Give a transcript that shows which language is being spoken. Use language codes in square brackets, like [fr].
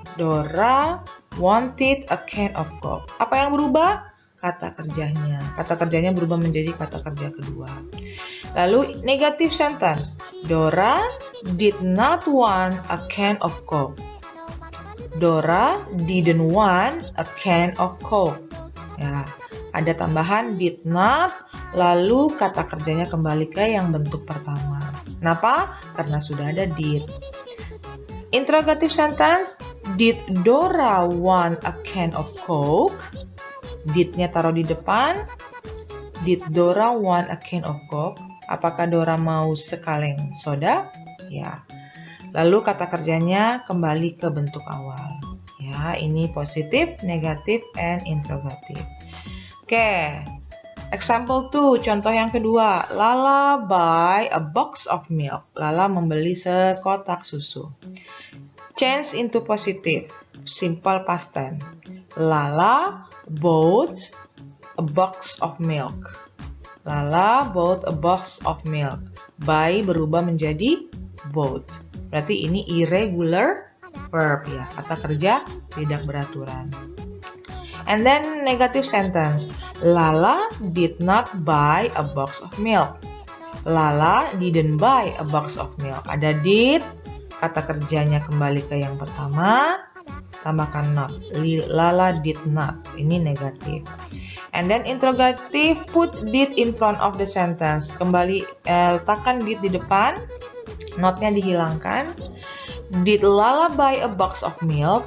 [en] Dora wanted a can of Coke. [id] Apa yang berubah? Kata kerjanya. Kata kerjanya berubah menjadi kata kerja kedua. Lalu [en] negative sentence. Dora did not want a can of Coke. Dora didn't want a can of Coke. [id] Ya, ada tambahan did not, lalu kata kerjanya kembali ke yang bentuk pertama. Kenapa? Karena sudah ada did. [en] Interrogative sentence. Did Dora want a can of Coke? Did-nya [id] taruh di depan. [en] Did Dora want a can of Coke? [id] Apakah Dora mau sekaleng soda? Ya. Lalu kata kerjanya kembali ke bentuk awal. Ya, ini positif, negatif, and interrogative. Oke. [en] Example 2, [id] contoh yang kedua. [en] Lala buy a box of milk. [id] Lala membeli sekotak susu. [en] Change into positive, simple past tense. Lala bought a box of milk. Lala bought a box of milk. [id] Buy berubah menjadi bought. Berarti ini irregular verb ya, kata kerja tidak beraturan. [en] And then negative sentence. Lala did not buy a box of milk. Lala didn't buy a box of milk. [id] Ada did, kata kerjanya kembali ke yang pertama, tambahkan not. [en] Lala did not. [id] Ini negatif. [en] And then interrogative, put did in front of the sentence. [id] Kembali letakkan did di depan, not-nya dihilangkan. [en] Did Lala buy a box of milk?